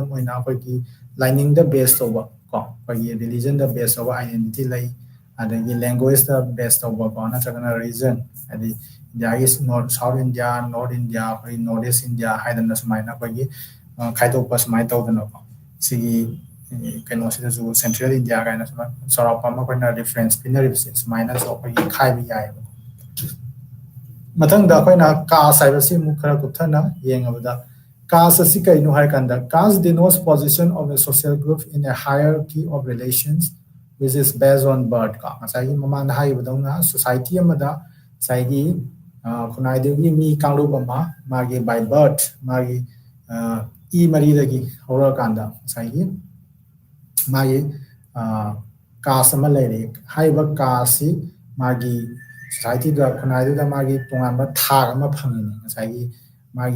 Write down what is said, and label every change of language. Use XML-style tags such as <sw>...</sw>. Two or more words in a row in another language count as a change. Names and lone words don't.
<mni>ꯑꯣꯏꯅ ꯑꯩꯈꯣꯏꯒꯤ ꯂꯥꯏꯅꯤꯡꯗ ꯕꯦꯁ ꯇꯧꯕ ꯀꯣ ꯑꯩꯈꯣꯏꯒꯤ ꯔꯤꯂꯤꯖꯟꯗ ꯕꯦꯁ ꯇꯧꯕ ꯑꯥꯏꯗꯦꯟꯇꯤꯇꯤ ꯂꯩ ꯑꯗꯒꯤ ꯂꯦꯡꯒ꯭ꯋꯦꯖꯇ ꯕꯦꯁ ꯇꯧꯕꯀꯣ ꯅꯠꯇ꯭ꯔꯒꯅ ꯔꯤꯖꯟ ꯍꯥꯏꯗꯤ ꯏꯟꯗꯤꯌꯥꯒꯤ ꯅꯣꯔꯠ ꯁꯥꯎꯠ ꯏꯟꯗꯤꯌꯥ ꯅꯣꯔꯠ ꯏꯟꯗꯤꯌꯥ ꯑꯩꯈꯣꯏ ꯅꯣꯔꯠ ꯏꯁ ꯏꯟꯗꯤꯌꯥ ꯍꯥꯏꯗꯅ ꯁꯨꯃꯥꯏꯅ ꯑꯩꯈꯣꯏꯒꯤ ꯈꯥꯏꯗꯣꯛꯄ ꯁꯨꯃꯥꯏꯅ ꯇꯧꯗꯅꯀꯣ ꯁꯤꯒꯤ ꯀꯩꯅꯣꯁꯤꯗꯁꯨ ꯁꯦꯟꯇ꯭ꯔꯦꯜ ꯏꯟꯗꯤꯌꯥ ꯀꯥꯏꯅ ꯁꯨꯃꯥꯏꯅ ꯆꯥꯎꯔꯥꯛꯄ ꯑꯃ ꯑꯩꯈꯣꯏꯅ ꯔꯤꯐꯔꯦꯟꯁ ꯄꯤꯅꯔꯤꯕꯁꯦ ꯁꯨꯃꯥꯏꯅꯁꯨ ꯑꯩꯈꯣꯏꯒꯤ ꯈꯥꯏꯕ ꯌꯥꯏꯑꯕ ꯃꯊꯪꯗ ꯑꯩꯈꯣꯏꯅ ꯀꯥꯁ ꯍꯥꯏꯕꯁꯤ ꯑꯃꯨꯛ ꯈꯔ ꯀꯨꯞꯊꯅ ꯌꯦꯡꯉꯕꯗ ꯀꯥꯁ ꯑꯁꯤ ꯀꯩꯅꯣ ꯍꯥꯏꯔꯀꯥꯟꯗ ꯀꯥꯁ</mni> <en>denotes position of a social group in a hierarchy of relations which is based on birth</en> <mni>ꯀꯣ ꯉꯁꯥꯏꯒꯤ ꯃꯃꯥꯡꯗ ꯍꯥꯏꯈꯤꯕꯗꯧꯅ ꯁꯣꯁꯥꯏꯇꯤ ꯑꯃꯗ ꯉꯁꯥꯏꯒꯤ ꯈꯨꯟꯅꯥꯏꯗꯨꯒꯤ ꯃꯤ ꯀꯥꯡꯂꯨꯞ ꯑꯃ ꯃꯥꯒꯤ</mni> <en>by birth</en> <mni>ꯃꯥꯒꯤ ꯏ ꯃꯔꯤꯗꯒꯤ ꯍꯧꯔꯛꯑꯀꯥꯟꯗ ꯉꯁꯥꯏꯒꯤ ꯃꯥꯒꯤ ꯀꯥꯁ ꯑꯃ ꯂꯩꯔꯦ ꯍꯥꯏꯔꯤꯕ ꯀꯥꯁꯁꯤ ꯃꯥꯒꯤ ꯁꯣꯁꯥꯏꯇꯤꯗ ꯈꯨꯟꯅꯥꯏꯗꯨꯗ ꯃꯥꯒꯤ ꯇꯣꯉꯥꯟꯕ ꯊꯥꯛ ꯑꯃ ꯐꯪꯉꯤꯅꯤ ꯉꯁꯥꯏꯒꯤ ꯃꯥꯒꯤ</mni>